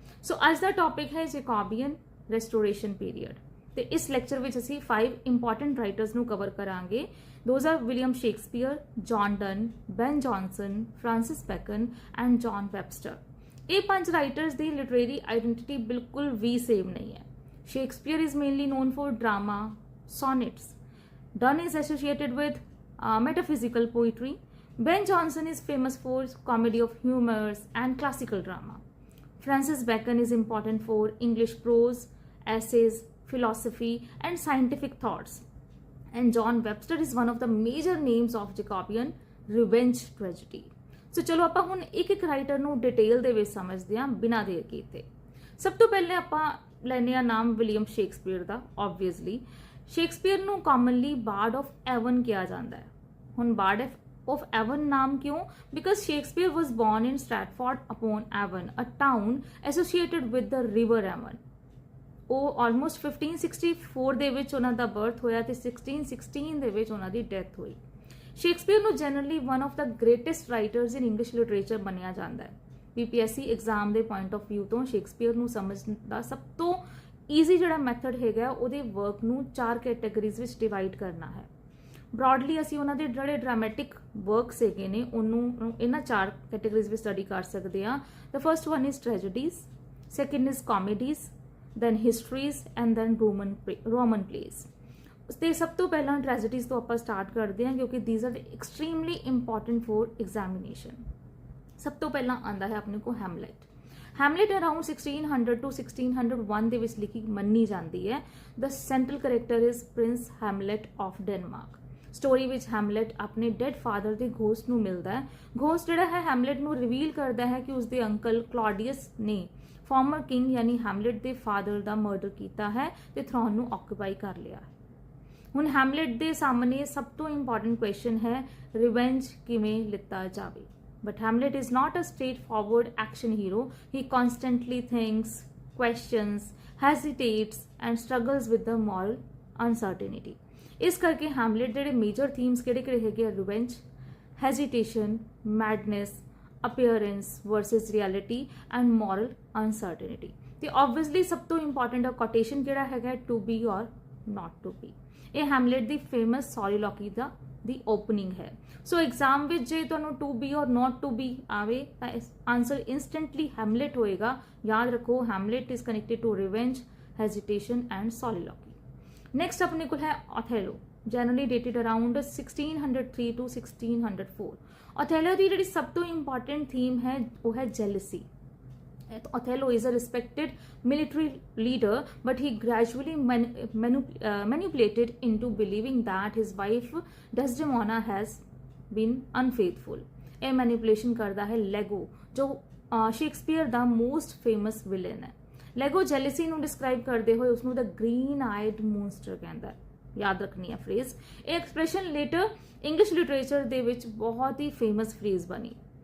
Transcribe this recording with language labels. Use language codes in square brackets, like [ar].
[pa] ਸੋ ਅੱਜ ਦਾ ਟੌਪਿਕ ਹੈ ਜੈਕੋਬੀਅਨ ਰੈਸਟੋਰੇਸ਼ਨ ਪੀਰੀਅਡ ਤੇ ਇਸ ਲੈਕਚਰ ਵਿੱਚ ਅਸੀਂ 5 ਇੰਪੋਰਟੈਂਟ ਰਾਈਟਰਸ ਨੂੰ ਕਵਰ ਕਰਾਂਗੇ। [en] Those are William Shakespeare, John Donne, Ben Jonson, Francis Bacon and John Webster. [pa] ਇਹ 5 ਰਾਈਟਰਸ ਦੀ ਲਿਟਰੇਰੀ ਆਈਡੈਂਟਿਟੀ ਬਿਲਕੁਲ ਵੀ ਸੇਮ ਨਹੀਂ ਹੈ। [en] Shakespeare is mainly known for drama, sonnets. Donne is associated with metaphysical poetry. Ben Jonson is famous for comedy of Humours and classical drama. Francis Bacon is important for English prose, essays, philosophy and scientific thoughts. And John Webster is one of the major names of Jacobean revenge tragedy. [pa] So ਚਲੋ ਆਪਾਂ ਹੁਣ ਇੱਕ writer ਨੂੰ detail ਦੇ ਵਿੱਚ ਸਮਝਦੇ ਹਾਂ ਬਿਨਾਂ ਦੇਰ ਕੀਤੇ। ਸਭ ਤੋਂ ਪਹਿਲੇ ਆਪਾਂ ਲੈਨੇ ਆ ਨਾਮ ਵਿਲੀਅਮ ਸ਼ੇਕਸਪੀਅਰ ਦਾ। ਆਬਵੀਅਸਲੀ ਸ਼ੇਕਸਪੀਅਰ ਨੂੰ ਕਾਮਨਲੀ ਬਾਰਡ ਆਫ ਐਵਨ ਕਿਹਾ ਜਾਂਦਾ ਹੈ। ਹੁਣ ਬਾਰਡ of Avon ਨਾਮ ਕਿਉਂ? [en] Because Shakespeare was born in Stratford upon Avon, a town associated with the river Avon. [pa] ਉਹ ਆਲਮੋਸਟ 1564 ਦੇ ਵਿੱਚ ਉਹਨਾਂ ਦਾ ਬਰਥ ਹੋਇਆ ਤੇ 1616 ਦੇ ਵਿੱਚ ਉਹਨਾਂ ਦੀ ਡੈਥ ਹੋਈ। [en] Shakespeare ਨੂੰ generally one of the greatest writers in English literature [pa] ਮੰਨਿਆ ਜਾਂਦਾ ਹੈ। PPSC ਐਗਜ਼ਾਮ ਦੇ ਪੁਆਇੰਟ ਆਫ ਵਿਊ ਤੋਂ ਸ਼ੇਕਸਪੀਅਰ ਨੂੰ ਸਮਝਣ ਦਾ ਸਭ ਤੋਂ ਈਜ਼ੀ ਜਿਹੜਾ ਮੈਥਡ ਹੈਗਾ, ਉਹਦੇ ਵਰਕ ਨੂੰ 4 ਕੈਟਾਗਰੀਜ਼ ਵਿੱਚ ਡਿਵਾਈਡ ਕਰਨਾ ਹੈ। ਬ੍ਰੌਡਲੀ ਅਸੀਂ ਉਹਨਾਂ ਦੇ ਜਿਹੜੇ ਡਰਾਮੈਟਿਕ ਵਰਕਸ ਹੈਗੇ ਨੇ ਉਹਨੂੰ ਇਹਨਾਂ 4 ਕੈਟਾਗਰੀਜ਼ ਵਿੱਚ ਸਟੱਡੀ ਕਰ ਸਕਦੇ ਹਾਂ। [en] The first one is tragedies, second is comedies, then histories and then Roman plays. [pa] ਤੇ ਸਭ ਤੋਂ ਪਹਿਲਾਂ ਟ੍ਰੈਜਡੀਜ਼ ਤੋਂ ਆਪਾਂ ਸਟਾਰਟ ਕਰਦੇ ਹਾਂ ਕਿਉਂਕਿ [en] these are extremely important for examination. [pa] ਸਭ ਤੋਂ ਪਹਿਲਾਂ ਆਂਦਾ ਹੈ ਆਪਣੇ ਕੋਲ ਹੈਮਲੇਟ। ਹੈਮਲੇਟ ਅਰਾਊਂਡ 1600 to 1601 ਦੇ ਵਿੱਚ ਲਿਖੀ ਮੰਨੀ ਜਾਂਦੀ ਹੈ। [en] The central character is Prince Hamlet of Denmark. [pa] Story ਵਿੱਚ ਹੈਮਲੇਟ ਆਪਣੇ ਡੈਡ ਫਾਦਰ ਦੇ ਘੋਸਟ ਨੂੰ ਮਿਲਦਾ ਹੈ। ਘੋਸਟ ਜਿਹੜਾ ਹੈ ਹੈਮਲੇਟ ਨੂੰ ਰਿਵੀਲ ਕਰਦਾ ਹੈ ਕਿ ਉਸਦੇ ਅੰਕਲ ਕਲੌਡੀਅਸ ਨੇ ਫਾਰਮਰ ਕਿੰਗ ਯਾਨੀ ਹੈਮਲੇਟ ਦੇ ਫਾਦਰ ਦਾ ਮਰਡਰ ਕੀਤਾ ਹੈ ਤੇ ਥਰੋਨ ਨੂੰ ਆਕੂਪਾਈ ਕਰ ਲਿਆ ਹੈ। ਹੁਣ ਹੈਮਲੇਟ ਦੇ ਸਾਹਮਣੇ ਸਭ ਤੋਂ ਇੰਪੋਰਟੈਂਟ ਕੁਐਸਚਨ ਹੈ ਰਿਵੈਂਜ ਕਿਵੇਂ ਲਿੱਤਾ ਜਾਵੇ। [en] But Hamlet is not a straightforward action hero. He constantly thinks, questions, hesitates and struggles with the moral uncertainty. [pa] ਇਸ ਕਰਕੇ ਹੈਮਲੇਟ ਜਿਹੜੇ ਮੇਜਰ ਥੀਮਸ ਕਿਹੜੇ ਹੈਗੇ ਆ? [en] Revenge, hesitation, madness, appearance versus reality and moral uncertainty. [pa] ਤੇ obviously ਸਭ ਤੋਂ important quotation ਕਿਹੜਾ ਹੈਗਾ? [en] to be or not to be. [pa] ਇਹ ਹੈਮਲੇਟ ਦੀ ਫੇਮਸ ਸੋਲੀਲੋਕੀ ਦੀ ਓਪਨਿੰਗ ਹੈ। ਸੋ ਐਗਜ਼ਾਮ ਵਿੱਚ ਜੇ ਤੁਹਾਨੂੰ [en] to be or not to be [pa] ਆਵੇ ਤਾਂ ਆਨਸਰ ਇੰਸਟੈਂਟਲੀ ਹੈਮਲੇਟ ਹੋਏਗਾ। ਯਾਦ ਰੱਖੋ, [en] Hamlet is connected to revenge, hesitation and soliloquy. [pa] Next ਆਪਣੇ ਕੋਲ ਹੈ ਓਥੈਲੋ, ਜਨਰਲੀ ਡੇਟਡ ਅਰਾਊਂਡ 1603 to 1604। ਓਥੈਲੋ ਦੀ ਜਿਹੜੀ ਸਭ ਤੋਂ ਇੰਪੋਰਟੈਂਟ ਥੀਮ ਹੈ ਉਹ ਹੈ jealousy. [en] Othello is a respected military leader, but he gradually manipulated into believing that his wife Desdemona has been unfaithful. [pa] ਇਹ manipulation ਕਰਦਾ ਹੈ ਲੈਗੋ, ਜੋ ਸ਼ੇਕਸਪੀਅਰ ਦਾ ਮੋਸਟ ਫੇਮਸ ਵਿਲਨ ਹੈ। ਲੈਗੋ ਜੈਲਸੀ ਨੂੰ ਡਿਸਕ੍ਰਾਈਬ ਕਰਦੇ ਹੋਏ ਉਸਨੂੰ [en] the green eyed monster [pa] ਕਹਿੰਦਾ ਹੈ। ਯਾਦ ਰੱਖਣੀ ਹੈ ਫਰੇਜ਼। ਇਹ ਐਕਸਪ੍ਰੈਸ਼ਨ ਲੇਟਰ ਇੰਗਲਿਸ਼ ਲਿਟਰੇਚਰ ਦੇ ਵਿੱਚ ਬਹੁਤ ਹੀ ਫੇਮਸ ਫਰੇਜ਼ ਬਣੀ।